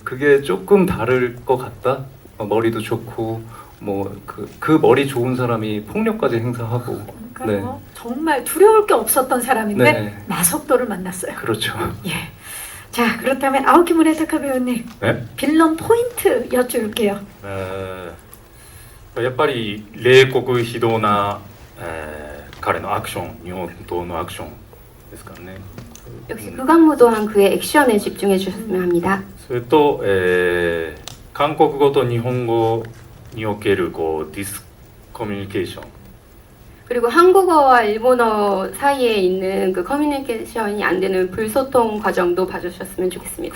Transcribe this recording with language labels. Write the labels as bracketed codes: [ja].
[ko] 그게 조금 다를 것 같다. 머리도 좋고 그 머리 좋은 사람이 폭력까지 행사하고 그러니까 정말 두려울 게 없었던 사람인데 네. 마석도를 만났어요. 그렇죠. 예. 자, 그렇다면 아오키 무네타카 배우님 네? 빌런 포인트 여쭐게요. [ja] やっぱり冷酷非道な、彼のアクション、日本刀のアクションですからね。 [ko] 역시 극악무도한 그의 액션에 집중해 주셨으면 합니다. [ja] それと、韓国語と日本語におけるこうディスコミュニケーション [ko] 그리고 한국어와 일본어 사이에 있는 그 커뮤니케이션이 안 되는 불소통 과정도 봐주셨으면 좋겠습니다.